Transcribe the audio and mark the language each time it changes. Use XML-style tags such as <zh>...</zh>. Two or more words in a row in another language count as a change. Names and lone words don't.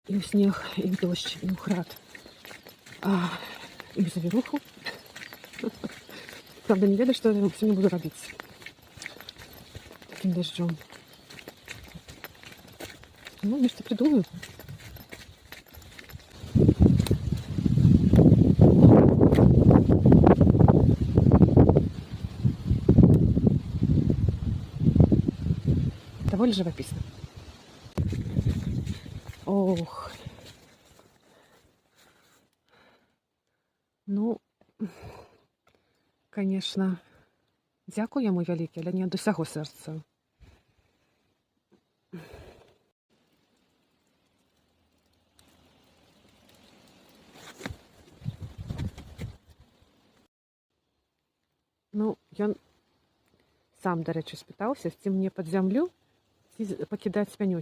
<be>і ў снег, і ў дождь, і ў град, і ў завіруху. Правда, не ведаю, што я сёння буду рабіць таким дождем.</be> <ru>Ну, нешта придумаю. Довольно живописно. Ох. Ну, конечно,</ru> <be>дзякую яму вялікі, але не ад усяго сэрца. Ну, ён сам, дарэчы, спытаўся, ці мне пад зямлю, ці пакідаць пянёчкі.</be>